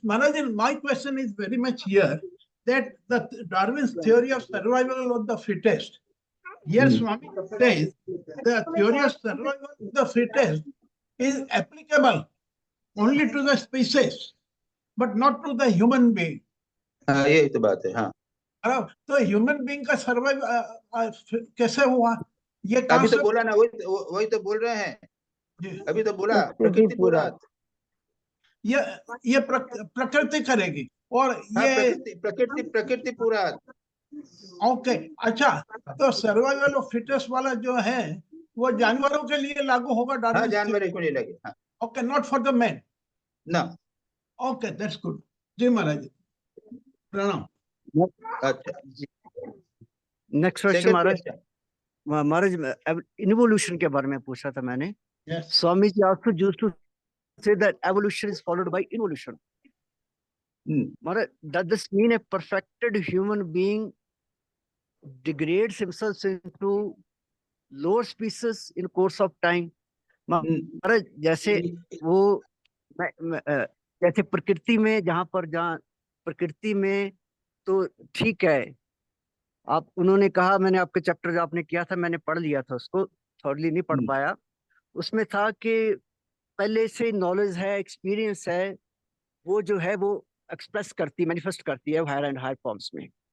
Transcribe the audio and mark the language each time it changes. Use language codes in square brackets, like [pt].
[en] Maharaj, my question is very much here that the Darwin's theory of survival of the fittest. Here, Swami says the theory of survival of the fittest is applicable only to the species, but not to the human being. [hi] हाँ, यही तो बात है। हाँ, तो human being का survive कैसे हुआ, ये अभी तो बोला ना, वही तो बोल रहे हैं। अभी तो बोला प्रकृति पूरा, ये प्रकृति करेगी और ये प्रकृति पूरा। ओके, अच्छा। तो सर्वाइवल ऑफ फिटेस्ट वाला जो है वो जानवरों के लिए लागू होगा? हाँ, जानवरों को नहीं लगे। हाँ, [en] Okay, not for the man. No. Okay, that's good. [hi] जी महाराज, प्रणाम। अच्छा, नेक्स्ट क्वेश्चन महाराज, इवोल्यूशन के बारे में पूछा था मैंने। [en] Swami ji also used to say that evolution is followed by involution. Maharaj, does this mean a perfected human being degrades himself into lower species in course of time? [hi] Maharaj, जैसे वो जैसे प्रकृति में, जहाँ प्रकृति में तो ठीक है, आप उन्होंने कहा, मैंने आपके चैप्टर जो आपने किया था मैंने पढ़ लिया था, उसको थोड़ली नहीं पढ़ पाया। उसमें था कि पहले से नॉलेज है, एक्सपीरियंस है, वो जो है वो एक्सप्रेस करती, मैनिफेस्ट करती है हायर एंड हायर फॉर्म्स में।